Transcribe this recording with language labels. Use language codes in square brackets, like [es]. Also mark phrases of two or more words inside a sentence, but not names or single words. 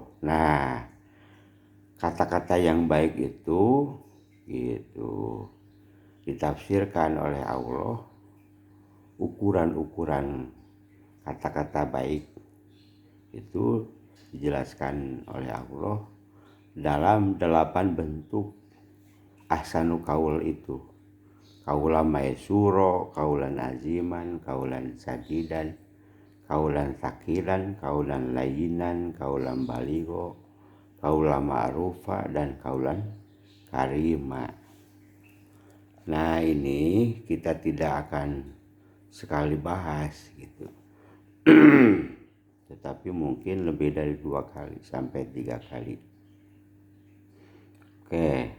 [id] Nah, kata-kata yang baik itu gitu ditafsirkan oleh Allah. Ukuran-ukuran kata-kata baik itu dijelaskan oleh Allah dalam 8 bentuk [ar] أحسن قول [id] itu. [ar] قولا ميسورا، قولا عظيما، قولا سديدا، قولا ثقيلا، قولا لينا، قولا بليغا، قولا معروفا, dan قولا كريما. [id] Nah, ini kita tidak akan sekali bahas gitu. Tetapi mungkin lebih dari 2 kali sampai 3 kali. Oke.